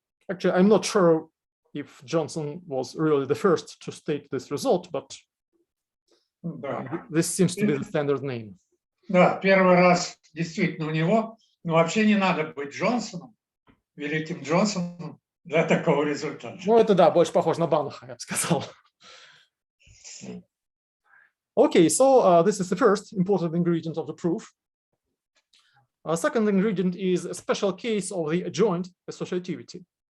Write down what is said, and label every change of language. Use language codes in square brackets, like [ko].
[en] Actually, I'm not sure if Johnson was really the first to state this result, but this seems to be the standard name. [ru] Да, первый раз действительно у него, но вообще не надо быть Джонсоном, великим Джонсоном для такого результата. Ну, это да, больше похоже на Банаха, я бы сказал. [en] Okay, so this is the first important ingredient of the proof. Second ingredient is a special case of the adjoint associativity.